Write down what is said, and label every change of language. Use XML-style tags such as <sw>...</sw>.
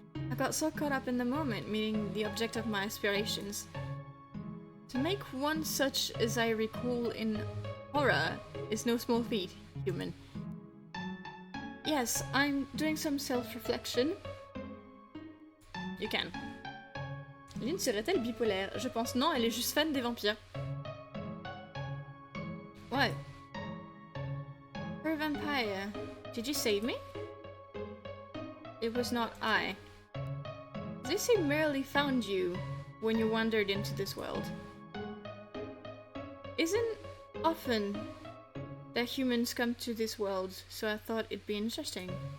<en>I got so caught up in the moment, meeting the object of my aspirations. To make one such as I recall in horror is no small feat, human. Yes, I'm doing some self-reflection. You can.</en> <fr>Lynn serait-elle bipolaire? Je pense non, elle est juste fan des vampires.</fr> <en>What? For a vampire, did you save me? It was not I. This merely found you when you wandered into this world. Isn't often that humans come to this world, so I thought it'd be interesting.</en>